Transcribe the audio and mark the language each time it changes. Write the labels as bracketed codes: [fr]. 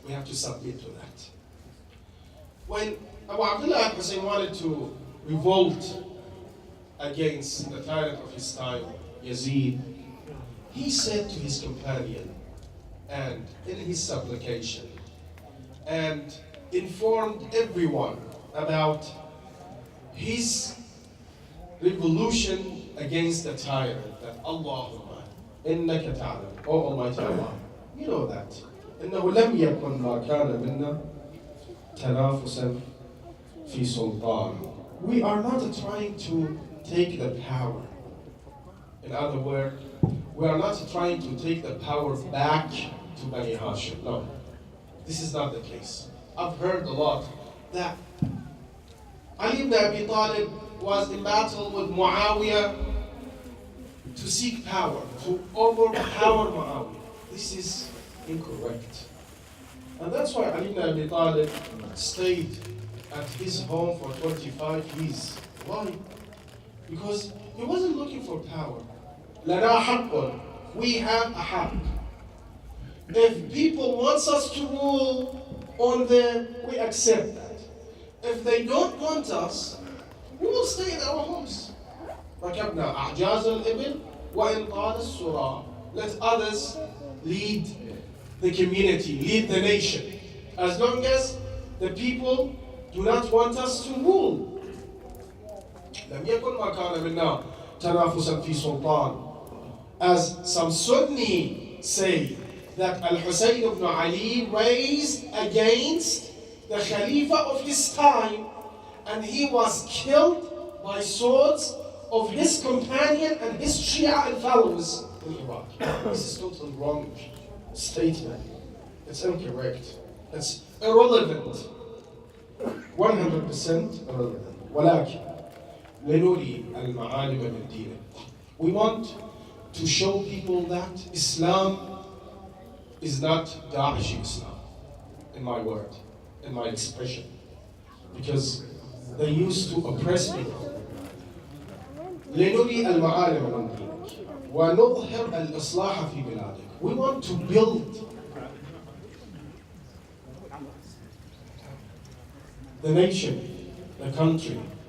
[en] We have to submit to that. When Abu Abdullah al-Hussein wanted to revolt against the tyrant of his time, Yazid, he said to his companion, and in his supplication, and informed everyone about his revolution against the tyrant, that [ar] Allahumma innaka ta'lam, [en] O Almighty Allah, you know that. [ar] إنه لم يكن ما كان منا تنافسا في سلطان. [en] We are not trying to take the power. In other words, we are not trying to take the power back to Bani Hashim. No, this is not the case. I've heard a lot that Ali ibn Abi Talib was in battle with Muawiyah to seek power, to overpower Muawiyah. This is incorrect. And that's why Ali ibn Abi Talib stayed at his home for 25 years. Why? Because he wasn't looking for power. [ar] لَنَا حَقٌّ. [en] We have a haqq. If people want us to rule on them, we accept that. If they don't want us, we will stay in our homes. [ar] ركبنا أعجاز الإبل وإن طال السراء. [en] Let others lead the community, lead the nation. As long as the people do not want us to rule. [ar] لم يكن ما كان منا تنافسا في سلطان. [en] As some Sunni say, that Al-Hussein ibn Ali raised against the Khalifa of his time, and he was killed by swords of his companion and his Shia and followers in Iraq. This is totally wrong statement. It's incorrect. It's irrelevant. 100% irrelevant. [ar] ولكن لنري المعالم من دينه. [en] We want to show people that Islam is not Daesh Islam, in my word, in my expression. Because they used to oppress people. [ar] لنري المعالم من دينك ونظهر الإصلاح في بلادك. [en] We want to build the nation, the country.